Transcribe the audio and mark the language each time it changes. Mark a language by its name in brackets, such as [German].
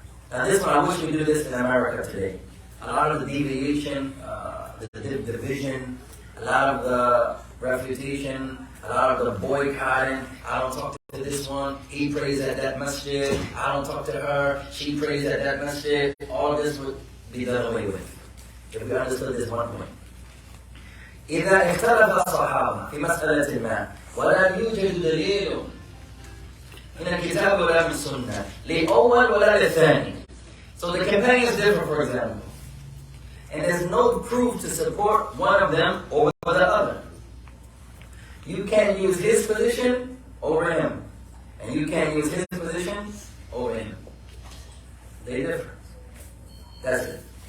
[English] Now this one, I wish we do this in America today. A lot of the deviation, the division, a lot of the refutation, a lot of the boycotting. I don't talk to this one. He prays at that masjid. I don't talk to her. She prays at that masjid. All this would be done away with if we understood this one point. [Arabic] إذا اختلف الصحابة في مسألة ما ولا يوجد دليل من الكتاب ولا من السنة لأول ولا للثاني. [English] So the companion is different, for example, and there's no proof to support one of them over the other. You can't use his position over him, and you can't use his position over him. They're different. That's it.